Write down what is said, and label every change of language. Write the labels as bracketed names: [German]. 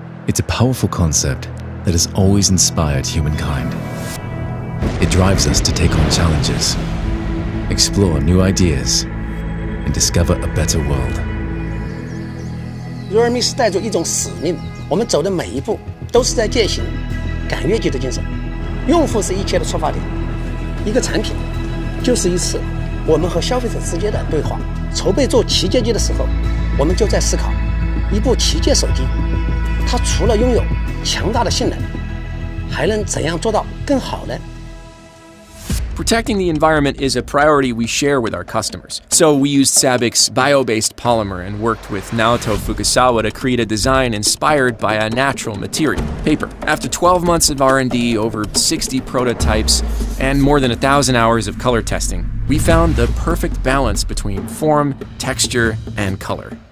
[English] It's a powerful concept that has always inspired humankind. It drives us to take on challenges, explore new ideas, and discover a better world. [Chinese] realme 是带着一种使命，我们走的每一步都是在践行赶越级的精神。用户是一切的出发点，一个产品就是一次我们和消费者之间的对话。筹备做旗舰机的时候，我们就在思考，一部旗舰手机，它除了拥有强大的性能，还能怎样做到更好呢？ [English] Protecting the environment is a priority we share with our customers. So we used SABIC's bio-based polymer and worked with Naoto Fukusawa to create a design inspired by a natural material, paper. After 12 months of R&D, over 60 prototypes, and more than 1,000 hours of color testing, we found the perfect balance between form, texture, and color.